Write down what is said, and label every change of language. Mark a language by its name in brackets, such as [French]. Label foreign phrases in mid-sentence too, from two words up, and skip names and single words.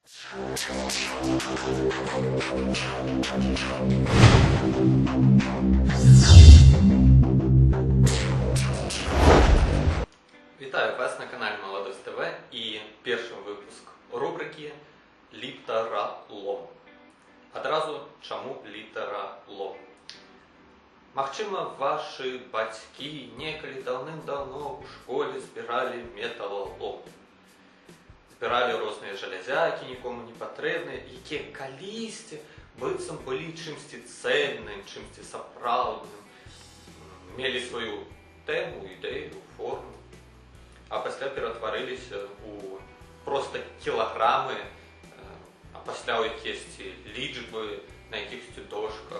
[Ukrainian] Вітаю вас на каналі Молодость ТВ і перший випуск рубрики «Літаралом». [Belarusian] Адразу чаму літаралом? Магчыма, вашы бацькі некалі даўным-даўно ў школе збіралі металалом. Збіралі розныя жалязякі, нікому не патрэбныя, якія калісьці быццам былі чымсьці цэльным, чымсьці сапраўдным, мелі сваю тэму, ідэю, форму, а пасля ператварыліся ў проста кілаграмы, а пасля ў якіясьці лічбы на якіхсьці дошках.